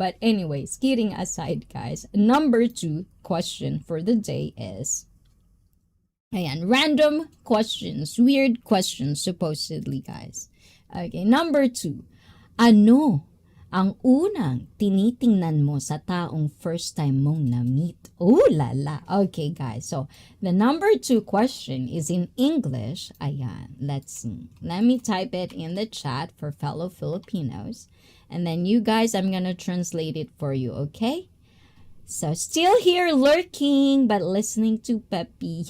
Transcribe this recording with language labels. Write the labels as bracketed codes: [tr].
[en] But anyways, kidding aside, guys. Number 2 question for the day is, random questions, weird questions, supposedly, guys. Okay, number 2. [tl] Ano ang unang tinitingnan mo sa taong first time mong na-meet? [en] Oh, lala. Okay, guys. So, the number 2 question is in English. Let's see. Let me type it in the chat for fellow Filipinos. And then you guys, I'm gonna translate it for you, okay? So, still here lurking, but listening to Peppy.